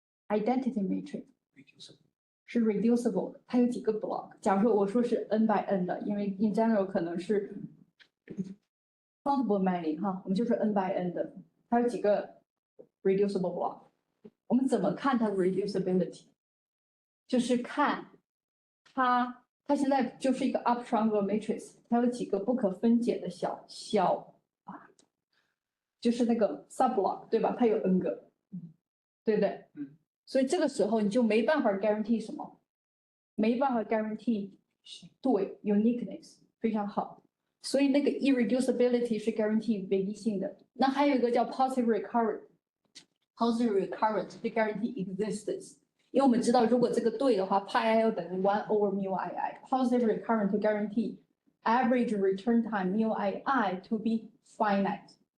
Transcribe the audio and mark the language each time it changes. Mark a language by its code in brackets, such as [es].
[zh] Identity matrix 是 reducible， 它有几个 block？假如说我说是 n by n 的，因为 in general 可能是 countable many 哈，我们就说 n by n 的，它有几个 reducible block？我们怎么看它的 reducibility？ 就是看它现在就是一个 up triangular matrix， 它有几个不可分解的小就是那个 subblock 对吧？它有 n 个，对不对？所以这个时候你就没办法 guarantee 什么，没办法 guarantee 对 uniqueness 非常好，所以那个 irreducibility 是 guarantee 唯一性的。那还有一个叫 [en] positive recurrent 是 guarantee existence， 因为我们知道如果这个对的话 pi i 要等于 1 over mu ii， positive recurrent to guarantee average return time mu ii to be finite.